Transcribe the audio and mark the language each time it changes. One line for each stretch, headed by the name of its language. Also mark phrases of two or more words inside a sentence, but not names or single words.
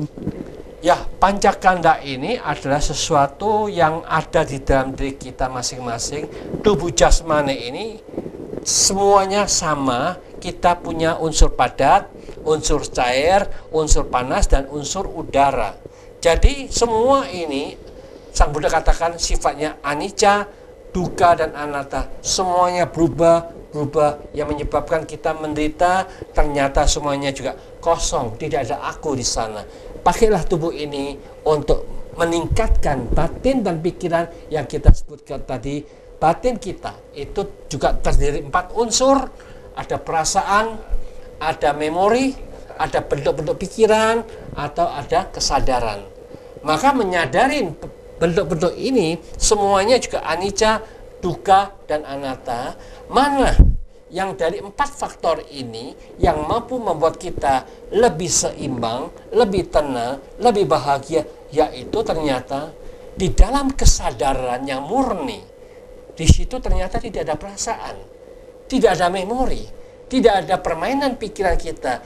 Indonesian: Ya, pancakanda ini adalah sesuatu yang ada di dalam diri kita masing-masing. Tubuh jasmani ini semuanya sama. Kita punya unsur padat, unsur cair, unsur panas, dan unsur udara. Jadi semua ini Sang Buddha katakan sifatnya
Pali: anicca, dukkha,
Indonesian: dan anatta. Semuanya berubah, yang menyebabkan kita menderita. Ternyata semuanya juga kosong, tidak ada aku di sana. pakailah tubuh ini untuk meningkatkan batin dan pikiran yang kita sebutkan tadi. Batin kita itu juga terdiri 4 unsur, ada perasaan, ada memori, ada bentuk-bentuk pikiran, atau ada kesadaran. Maka menyadari bentuk-bentuk ini semuanya juga
Pali: anicca, dukkha,
Indonesian: dan anatta. Mana yang dari 4 faktor ini yang mampu membuat kita lebih seimbang, lebih tenang, lebih bahagia, yaitu ternyata di dalam kesadaran yang murni. Di situ ternyata tidak ada perasaan, tidak ada memori, tidak ada permainan pikiran kita.